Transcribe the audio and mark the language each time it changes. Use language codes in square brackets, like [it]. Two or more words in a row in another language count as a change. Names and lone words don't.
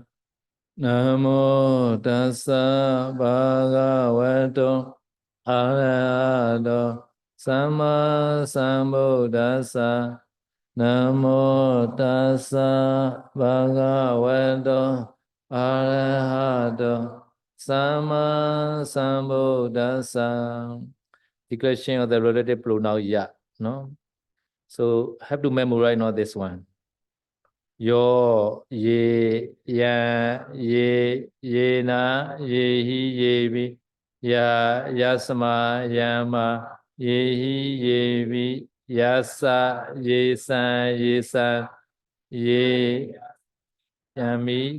[pi] Namo tassa bhagavato arahato sama sambuddhassa. Namo tassa bhagavato arahato sama sambuddhassa. [en] Declaration of the relative pronoun ya, no? So have to memorize not this one. [pi] Yo, ye, ya, ye na, ye hi, ye vi, ya, yasma, yama, ye hi, ye vi, yasa, ye san, ye san, ye, yami,